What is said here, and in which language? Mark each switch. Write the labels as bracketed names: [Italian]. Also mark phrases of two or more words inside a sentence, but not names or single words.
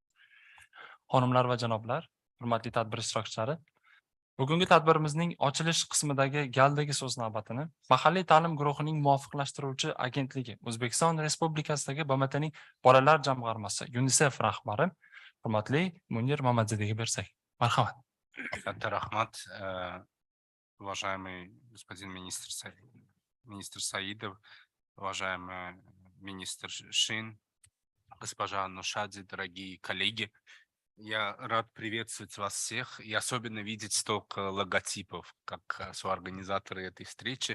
[Uzbek] Xonimlar va janoblar, hurmatli tadbir ishtirokchilari, bugungi tadbirimizning ochilish qismidagi galdagi so'z navbatini mahalliy ta'lim guruhining muvofiqlashtiruvchi agentligi O'zbekiston Respublikasidagi BMTning Bolalar jamg'armasi UNICEF rahbari hurmatli Munir Mamadzadega bersak. Marhamat. Katta rahmat, [Russian] уважаемый господин министр Саидов, уважаемый министр Шин, госпожа Нушади, дорогие коллеги. Я рад приветствовать вас всех и особенно видеть столько логотипов, как соорганизаторы этой встречи.